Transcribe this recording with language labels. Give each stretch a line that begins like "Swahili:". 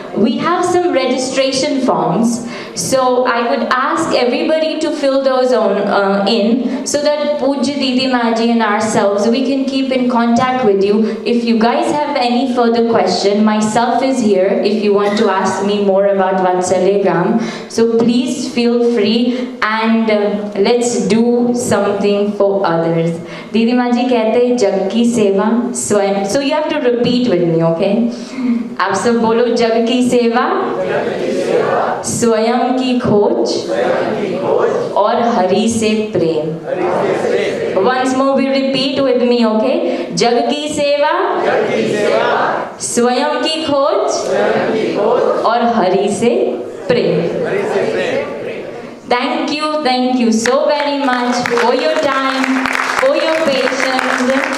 English: We have some registration forms, so I would ask everybody to fill those in so that Pujya Didi Maji and ourselves, we can keep in contact with you. If you guys have any further question, myself is here if you want to ask me more about Vatsalya Gram. So please feel free and let's do something for others.
Hindi: Didi Maji कहते हैं जग की सेवा स्वयं.
English: So you have to repeat with me, okay?
Hindi: आप सब बोलो, जग की सेवा, स्वयं की खोज और हरि से प्रेम.
English: Once more we repeat with me, okay?
Hindi: जग की सेवा, स्वयं की खोज और हरि से प्रेम.
English: Thank you so very much for your time, for your patience.